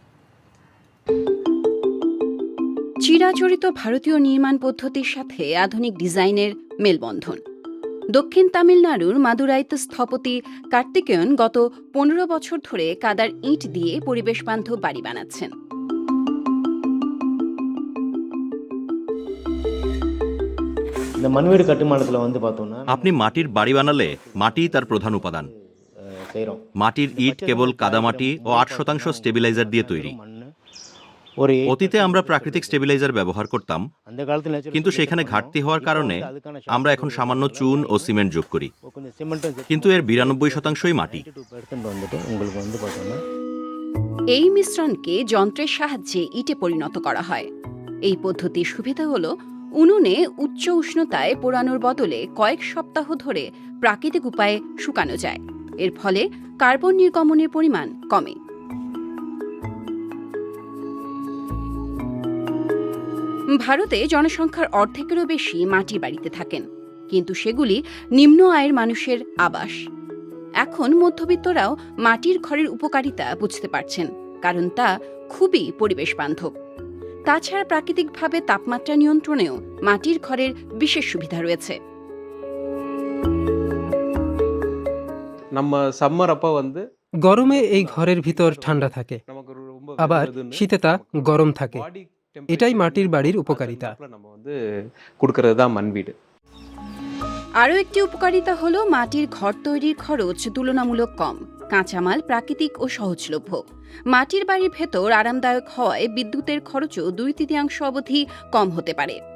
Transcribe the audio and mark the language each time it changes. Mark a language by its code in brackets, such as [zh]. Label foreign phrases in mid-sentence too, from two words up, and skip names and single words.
[bn] চিরাচরিত ভারতীয় নির্মাণ পদ্ধতির সাথে আধুনিক ডিজাইনের মেলবন্ধন। দক্ষিণ তামিলনাড়ুর মাদুরাইতে স্থপতি কার্তিকেয়ন গত 15 বছর ধরে কাদার ইট দিয়ে পরিবেশ বান্ধব বাড়ি বানাচ্ছেন। [ta] இந்த மண்வீடு கட்டுமானத்தில் வந்து பார்த்தோம்னா [bn] আপনি মাটির বাড়ি বানালে মাটি তার প্রধান উপাদান। [ta] செய்கிறோம் [bn] মাটির ইট কেবল কাদামাটি ও 8% স্টেবিলাইজার দিয়ে তৈরি। [ta] ஒரு [bn] অতীতে আমরা প্রাকৃতিক স্টেবিলাইজার ব্যবহার করতাম, [ta] அந்த காலத்தில் natural [bn] কিন্তু সেখানে ঘাটতি হওয়ার কারণে আমরা এখন সামান্য চুন ও সিমেন্ট যোগ করি, [ta] கொஞ்சம் சிமெண்ட்டும் [bn] কিন্তু এর 92%ই মাটি। [ta] வந்துட்டு உங்களுக்கு வந்து பார்த்தோம்னா [bn] এই মিশ্রণকে যন্ত্রের সাহায্যে ইটে পরিণত করা হয়। এই পদ্ধতির সুবিধা হল উনুনে উচ্চ উষ্ণতায় পোড়ানোর বদলে কয়েক সপ্তাহ ধরে প্রাকৃতিক উপায়ে শুকানো যায়। এর ফলে কার্বন নির্গমনের পরিমাণ কমে। ভারতে জনসংখ্যার অর্ধেকেরও বেশি মাটির বাড়িতে থাকেন, কিন্তু সেগুলি নিম্ন আয়ের মানুষের আবাস। এখন মধ্যবিত্তরাও মাটির ঘরের উপকারিতা বুঝতে পারছেন, কারণ তা খুবই পরিবেশ বান্ধব। তাছাড়া প্রাকৃতিকভাবে তাপমাত্রা নিয়ন্ত্রণেও মাটির ঘরের বিশেষ সুবিধা রয়েছে। [ta] நம்ம சம்மர் அப்ப வந்து [bn] গরমে এই ঘরের ভিতর ঠান্ডা থাকে, [ta] நமக்கு ரொம்ப [bn] আবার শীতে তা গরম থাকে। এটাই মাটির বাড়ির উপকারিতা। [ta] நம்ம வந்து கொடுக்கறது தான் মন வீடு। [bn] আরও একটি উপকারিতা হল মাটির ঘর তৈরির খরচ তুলনামূলক কম, কাঁচামাল প্রাকৃতিক ও সহজলভ্য। মাটির বাড়ির ভেতর আরামদায়ক হওয়ায় বিদ্যুতের খরচও 2/3 অবধি কম হতে পারে।